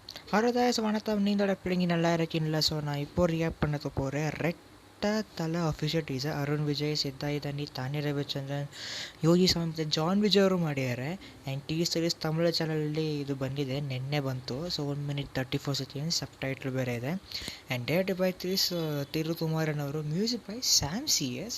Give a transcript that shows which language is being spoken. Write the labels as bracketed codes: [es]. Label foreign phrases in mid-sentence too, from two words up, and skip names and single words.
[en] Halo guys, [ta] வணக்கம். நீங்களோட பிள்ளைங்க நல்லா இருக்கீங்களா? ஸோ நான் இப்போ ரியாக்ட் பண்ண போகிறேன். ரெட்ட தலை [en] official teaser. [kn] ಅರುಣ್ ವಿಜಯ್, ಸಿದ್ದಾರ್ಥನಿ, ತಾನ್ಯ ರವಿಚಂದ್ರನ್, ಯೋಗಿ ಸಾವಂತ್, ಜಾನ್ ವಿಜಯ್ ಅವರು ಮಾಡ್ಯಾರೆ. ಆ್ಯಂಡ್ ಟಿ ಸೀರೀಸ್ ತಮಿಳು ಚಾನಲಲ್ಲಿ ಇದು ಬಂದಿದೆ, ನಿನ್ನೆ ಬಂತು. ಸೊ 1 minute 34 seconds ಸಬ್ ಟೈಟ್ಲ್ ಬೇರೆ ಇದೆ. [en] and direct by ತಿರುಕುಮಾರನ್ ಅವರು, music by ಸ್ಯಾಮ್ ಸಿ ಎಸ್.